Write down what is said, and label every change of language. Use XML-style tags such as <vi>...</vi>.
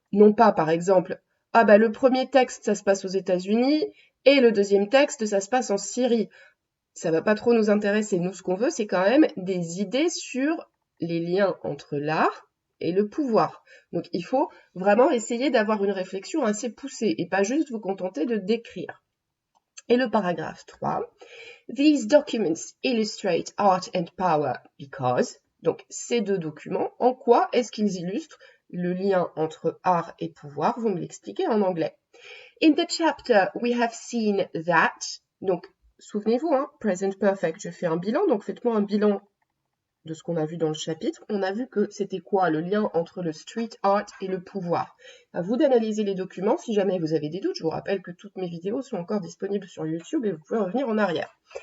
<fr>Non pas, par exemple, ah bah le premier texte, ça se passe aux États-Unis, et le deuxième texte, ça se passe en Syrie. Ça va pas trop nous intéresser. Nous, ce qu'on veut, c'est quand même des idées sur les liens entre l'art et le pouvoir. Donc, il faut vraiment essayer d'avoir une réflexion assez poussée et pas juste vous contenter de décrire. Et le paragraphe 3.</fr> <en>These documents illustrate art and power because.</en> <fr>Donc, ces deux documents, en quoi est-ce qu'ils illustrent le lien entre art et pouvoir? Vous me l'expliquez en anglais.</fr> <en>In the chapter, we have seen that.</en> <fr>Donc, souvenez-vous, hein, present perfect, je fais un bilan, donc faites-moi un bilan de ce qu'on a vu dans le chapitre. On a vu que c'était quoi le lien entre le street art et le pouvoir. À vous d'analyser les documents. Si jamais vous avez des doutes, je vous rappelle que toutes mes vidéos sont encore disponibles sur YouTube et vous pouvez revenir en arrière.</fr>